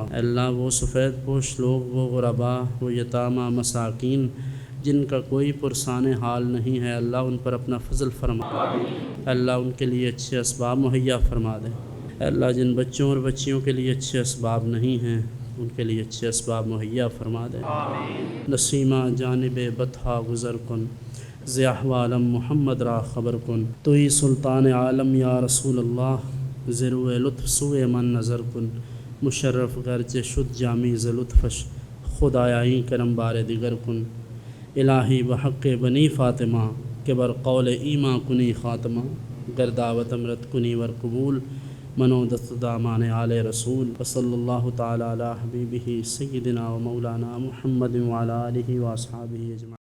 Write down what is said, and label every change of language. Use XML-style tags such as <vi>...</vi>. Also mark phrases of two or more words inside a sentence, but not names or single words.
<ur>اے اللہ وہ سفید پوش لوگ، وہ غربا، وہ یتامہ مساکین جن کا کوئی پرسان حال نہیں ہے، اللہ ان پر اپنا فضل فرما، اے اللہ ان کے لیے اچھے اسباب مہیا فرما دے۔ اے اللہ جن بچوں اور بچیوں کے لیے اچھے اسباب نہیں ہیں ان کے لیے اچھے اسباب مہیا فرما دے۔</ur> <fa>نسیمہ جانب بطحا گزر کن، ز احوالم محمد را خبر کن، توئی سلطان عالم یا رسول اللہ، ز روئے لطف سوئے من نظر کن، مشرف گرچہ شد جامی ز لطفش، خود آیائی کرم بار دیگر کن۔ الہی بحق بنی فاطمہ کہ بر قول ایماں کنی خاتمہ، گر دعوت امرت کنی ور قبول، منو دست دامان آل رسول۔</fa> <ar>وصلی اللہ تعالی علی حبیبہ سیدنا و مولانا محمد وعلی آلہ و اصحابہ اجمعین۔</ar>